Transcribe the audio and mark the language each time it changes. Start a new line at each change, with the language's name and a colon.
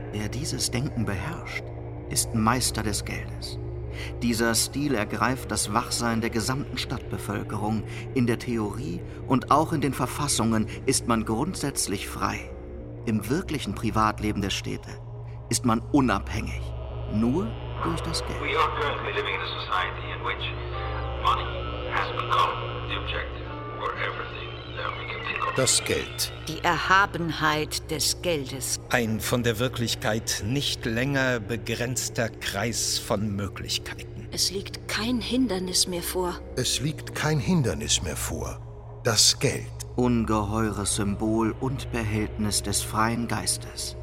German: Wer dieses Denken beherrscht, ist Meister des Geldes. Dieser Stil ergreift das Wachsein der gesamten Stadtbevölkerung. In der Theorie und auch in den Verfassungen ist man grundsätzlich frei. Im wirklichen Privatleben der Städte ist man unabhängig. Nur durch das Geld.
English: We are currently living in a society in which money has become the objective.
German: Das Geld. Die Erhabenheit des Geldes. Ein von der Wirklichkeit nicht länger begrenzter Kreis von Möglichkeiten. Es liegt kein Hindernis mehr vor. Es liegt kein Hindernis mehr vor. Das Geld. Ungeheures Symbol und Behältnis des freien Geistes.